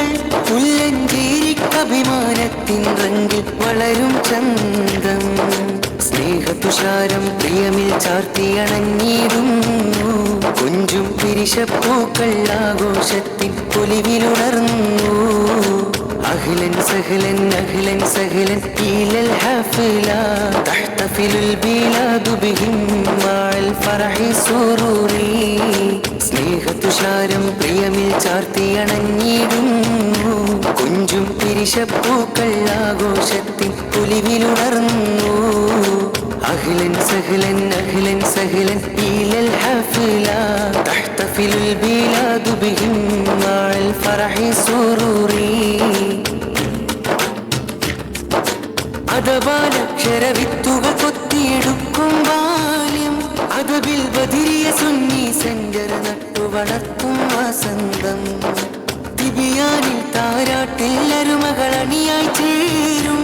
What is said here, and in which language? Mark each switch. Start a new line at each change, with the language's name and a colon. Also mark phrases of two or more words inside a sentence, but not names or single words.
Malayalam: ഉല്ലഞ്ചേരിക്കഭിമാനത്തിൻ റങ്കിൽ വളരും ചന്തം. സ്നേഹതുഷാരം പ്രിയമിൽ ചാർത്തിയണഞ്ഞിടുന്നു. കുഞ്ചും പിരിശപ്പൂക്കൾ ആഘോഷത്തിൻ പൊലിവിലുണർന്നു.
Arabic: أهلا سهلا أهلا سهلا إلى الحفلة. تحتفل البلاد بهم مع الفرح سروري.
Malayalam: സ്നേഹതുഷാരം പ്രിയമിൽ ചാർത്തിയണഞ്ഞിടുന്നു. കുഞ്ചും പിരിശപ്പൂക്കൾ ആഘോഷത്തിൻ പൊലിവിലുണർന്നു.
Arabic: أهلا سهلا أهلا سهلا إلى الحفلة. تحتفل البلاد بهم مع الفرح سروري.
Malayalam: അദബാലക്ഷരവിത്തുകൾ കൊത്തിയെടുക്കും ബാല്യം. അദബിൽ ബദിരിയ സുന്നി സഞ്ചര നട്ടു വളർത്തും വസന്തം. ദിബിയാനിൽ താരാട്ടിൽ അരുമകളണിയായി ചേരും.